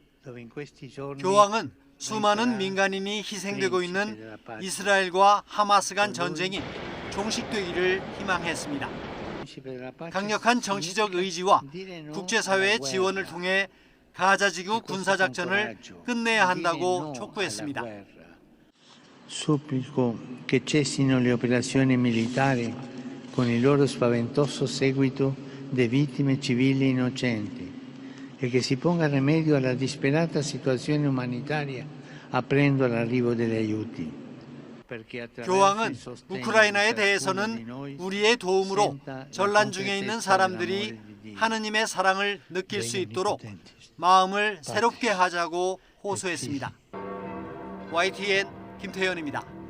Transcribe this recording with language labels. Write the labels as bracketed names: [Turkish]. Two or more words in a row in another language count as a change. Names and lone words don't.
[Korean] 교황은 수많은 민간인이 희생되고 있는 이스라엘과 하마스 간 전쟁이 종식되기를 희망했습니다. 강력한 정치적 의지와 국제사회의 지원을 통해 가자지구 군사작전을 끝내야 한다고 촉구했습니다. [Italian] Supplico che cessino le operazioni militari con il loro spaventoso seguito di vittime civili innocenti e che si ponga rimedio alla disperata situazione umanitaria aprendo l'arrivo degli aiuti. [Korean] 교황은 우크라이나에 대해서는 우리의 도움으로 전란 중에 있는 사람들이 하느님의 사랑을 느낄 수 있도록 마음을 새롭게 하자고 호소했습니다. YTN 김태현입니다.